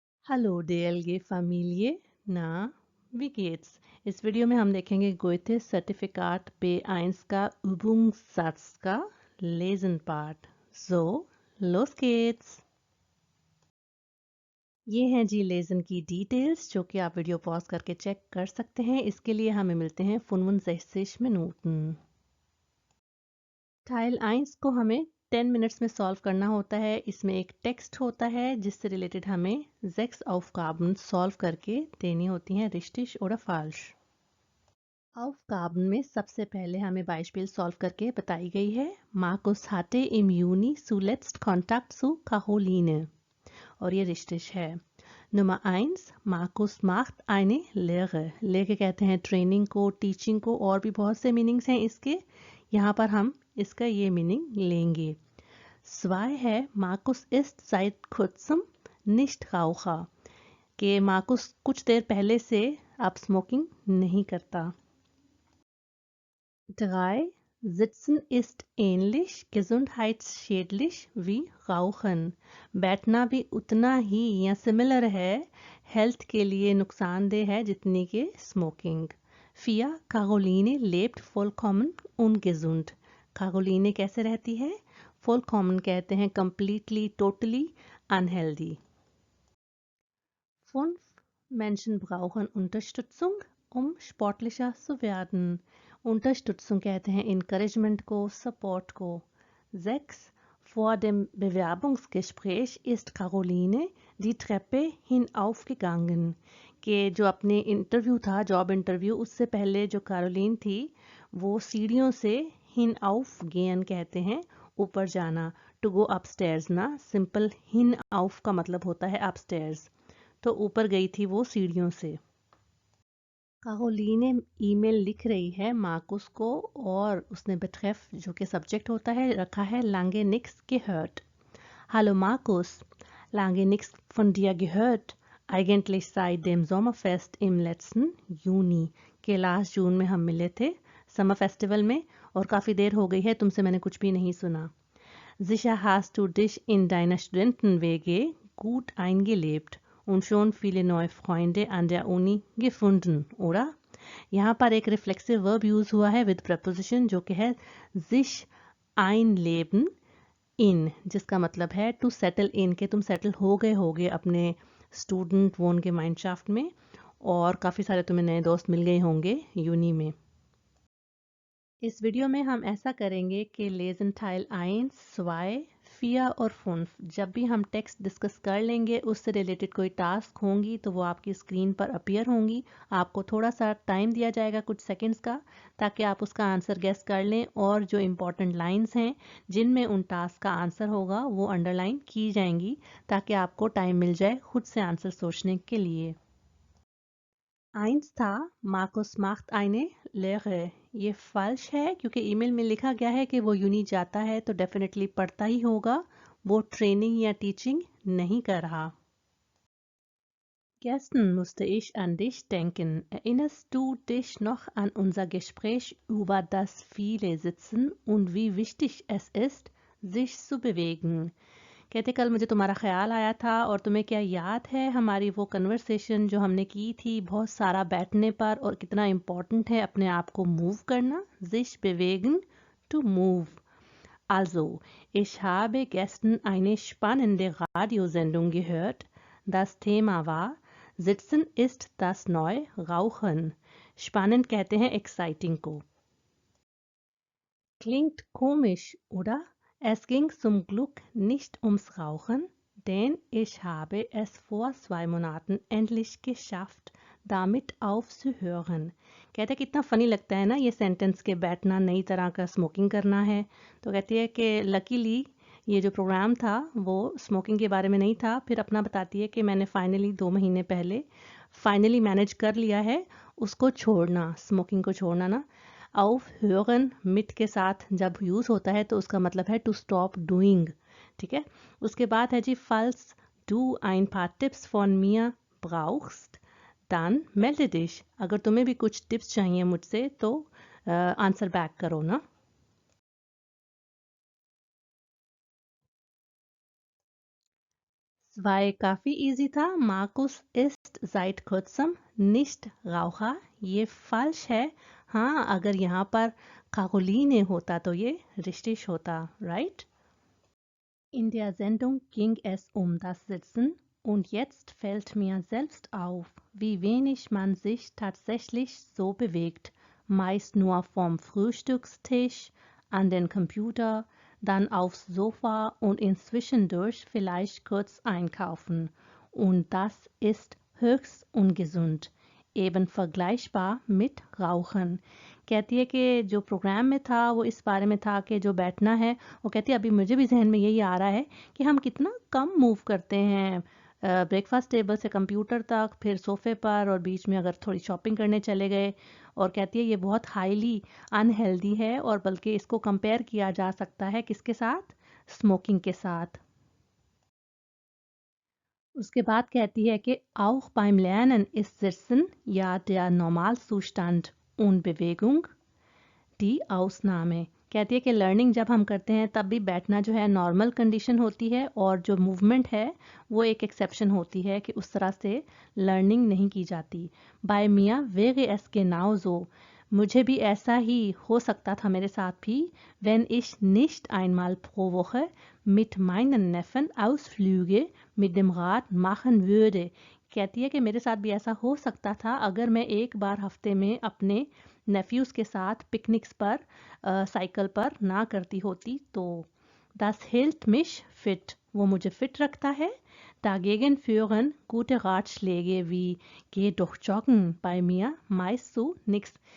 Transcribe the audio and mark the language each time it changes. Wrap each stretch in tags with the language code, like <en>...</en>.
<de>Hallo DLG Familie, na, wie geht's?</de> <hi>इस video में हम देखेंगे गोएथे सर्टिफिकाट B1 का Übungssatz का Lesen Part.</hi> <de>So, los geht's!</de> <hi>ये हैं जी लेसन की डिटेल्स जो कि आप वीडियो पॉज करके चेक कर सकते हैं। इसके लिए हमें मिलते हैं 65 Minuten। टाइल 1 को हमें 10 मिनट्स में सॉल्व करना होता है। इसमें एक टेक्स्ट होता है जिससे रिलेटेड हमें 6 Aufgaben सॉल्व करके देनी होती हैं,</hi> <de>richtig oder falsch।</de> <hi>Aufgaben में सबसे पहले हमें Beispiel सॉल्व करके बताई गई है।</hi> <de>Markus hatte im Juni zuletzt Kontakt zu Caroline</de> <hi>और ये</hi> <de>richtig है। Nummer 1, Markus macht eine Lehre।</de> <hi>Lehre कहते हैं ट्रेनिंग को, टीचिंग को, और भी बहुत से मीनिंग्स हैं इसके। यहाँ पर हम इसका ये मीनिंग लेंगे। 2 है</hi> <de>Markus ist seit kurzem nicht Raucher</de> <hi>कि मार्कुस कुछ देर पहले से अब स्मोकिंग नहीं करता।</hi> <de>3, Sitzen ist ähnlich gesundheitsschädlich wie Rauchen।</de> <hi>बैठना भी उतना ही या सिमिलर है, हेल्थ के लिए नुकसानदेह है जितनी के smoking.</hi> <de>4, Caroline lebt vollkommen ungesund।</de> <hi>Caroline कैसे रहती है?</hi> <en>vollkommen</en> <hi>कहते हैं</hi> <en>completely, totally unhealthy।</en> <de>5, Menschen brauchen Unterstützung, um sportlicher zu werden।</de> <hi>Unterstützung कहते हैं encouragement को, support को। 6,</hi> <de>vor dem Bewerbungsgespräch ist Caroline die Treppe hinaufgegangen</de> <hi>कि जो अपने इंटरव्यू था, जॉब इंटरव्यू, उससे पहले जो कैरोलिन थी वो सीढ़ियों से hinauf gehen कहते हैं ऊपर जाना,</hi> <en>to go upstairs</en> <hi>ना। सिंपल hinauf का मतलब होता है अपस्टेयर्स, तो ऊपर गई थी वो सीढ़ियों से। कारोलीन ईमेल लिख रही है मार्कुस को और उसने betreff जो कि सब्जेक्ट होता है रखा है</hi> <de>lange nichts gehört। Hallo Markus, lange nichts von dir gehört, eigentlich seit dem Sommerfest im letzten Juni</de> <hi>के लास्ट जून में हम मिले थे समर फेस्टिवल में और काफ़ी देर हो गई है, तुमसे मैंने कुछ भी नहीं सुना।</hi> <de>Sicher hast du dich in deiner Studenten-WG gut eingelebt und schon viele neue Freunde an der Uni gefunden, oder?</de> <hi>यहाँ पर एक रिफ्लेक्सिव वर्ब यूज हुआ है विद प्रपोजिशन जो कि है sich einleben in, जिसका मतलब है</hi> <en>to settle in</en> <hi>के तुम सेटल हो गए होगे अपने स्टूडेंट वोन के माइंडशाफ्ट में और काफ़ी सारे तुम्हें नए दोस्त मिल गए होंगे यूनी में। इस वीडियो में हम ऐसा करेंगे कि लेसन टाइल 1, 2, 4 और 5 जब भी हम टेक्स्ट डिस्कस कर लेंगे उससे रिलेटेड कोई टास्क होंगी तो वो आपकी स्क्रीन पर अपीयर होंगी। आपको थोड़ा सा टाइम दिया जाएगा कुछ सेकंड्स का ताकि आप उसका आंसर गेस कर लें और जो इम्पोर्टेंट लाइंस हैं जिनमें उन टास्क का आंसर होगा वो अंडरलाइन की जाएंगी ताकि आपको टाइम मिल जाए खुद से आंसर सोचने के लिए।</hi> <de>1 था Markus macht eine Lehre।</de> <hi>ये फल्श है क्योंकि ईमेल में लिखा गया है कि वो यूनी जाता है तो डेफिनेटली पढ़ता ही होगा, वो ट्रेनिंग या टीचिंग नहीं कर रहा।</hi> <de>Gestern musste ich an dich denken. Erinnerst du dich noch an unser Gespräch über das viele Sitzen und wie wichtig es ist, sich zu bewegen?</de> <hi>कहते कल मुझे तुम्हारा ख्याल आया था और तुम्हें क्या याद है हमारी वो कन्वर्सेशन जो हमने की थी बहुत सारा बैठने पर और कितना इम्पोर्टेंट है अपने आप को मूव करना, sich bewegen,</hi> <en>to move।</en> <de>Also, ich habe gestern eine spannende Radiosendung gehört. Das Thema war Sitzen ist das neue Rauchen।</de> <hi>Spannend कहते हैं exciting को।</hi> <de>Klingt komisch, oder? Es ging zum Glück nicht ums Rauchen, denn ich habe es vor 2 Monaten endlich geschafft, damit aufzuhören।</de> <hi>कहते हैं कितना funny लगता है ना ये सेंटेंस के बैठना नई तरह का स्मोकिंग करना है। तो कहती है कि लकीली ये जो प्रोग्राम था वो स्मोकिंग के बारे में नहीं था। फिर अपना बताती है कि मैंने फाइनली 2 महीने पहले फाइनली मैनेज कर लिया है उसको छोड़ना, स्मोकिंग को छोड़ना ना। aufhören mit के साथ जब यूज़ होता है तो उसका मतलब है</hi> <en>to stop doing,</en> <hi>ठीक है। उसके बाद है जी</hi> <de>falls du ein paar Tipps von mir brauchst, dann melde dich।</de> <hi>अगर तुम्हें भी कुछ टिप्स चाहिए मुझसे तो आंसर बैक करो ना। 2 काफी इजी था.</hi> <de>Markus ist seit kurzem nicht Raucher.</de> <hi>ये falsch है. हाँ, अगर यहाँ पर Caroline होता तो ये richtig होता, right?</hi> <de>In der Sendung ging es das Sitzen und jetzt fällt mir selbst auf, wie wenig man sich tatsächlich so bewegt. Meist nur vom Frühstückstisch an den Computer, dann aufs Sofa und inzwischendurch vielleicht kurz einkaufen. Und das ist höchst ungesund, eben vergleichbar mit Rauchen.</de> <hi>कहती है कि जो programme में था वो इस बारे में था कि जो बैठना है, वो कहती है अभी मुझे भी जहन में यही आ रहा है कि हम कितना कम मूव करते हैं ब्रेकफास्ट टेबल से कंप्यूटर तक, फिर सोफे पर, और बीच में अगर थोड़ी शॉपिंग करने चले गए. और कहती है ये बहुत हाईली अनहेल्दी है, और बल्कि इसको कंपेयर किया जा सकता है किसके साथ? स्मोकिंग के साथ. उसके बाद कहती है कि</hi> <de>auch beim Lernen ist Sitzen ja der Normalzustand und Bewegung die Ausnahme.</de> <hi>कहती है कि लर्निंग जब हम करते हैं तब भी बैठना जो है नॉर्मल कंडीशन होती है, और जो मूवमेंट है वो एक एक्सेप्शन होती है कि उस तरह से लर्निंग नहीं की जाती.</hi> <de>Bei mir wäre es genauso.</de> <hi>मुझे भी ऐसा ही हो सकता था मेरे साथ भी.</hi> <de>Wenn ich nicht einmal pro Woche mit meinen Neffen Ausflüge mit dem Rad machen würde.</de> <hi>कहती है कि मेरे साथ भी ऐसा हो सकता था अगर मैं एक बार हफ्ते में अपने नेफ्यूज़ के साथ पिकनिक्स पर साइकिल पर ना करती होती तो.</hi> <de>Das hält mich fit.</de> <hi>वो मुझे फिट रखता है.</hi> <de>Dagegen führen gute Ratschläge wie geh doch joggen bei mir meist zu nichts.</de>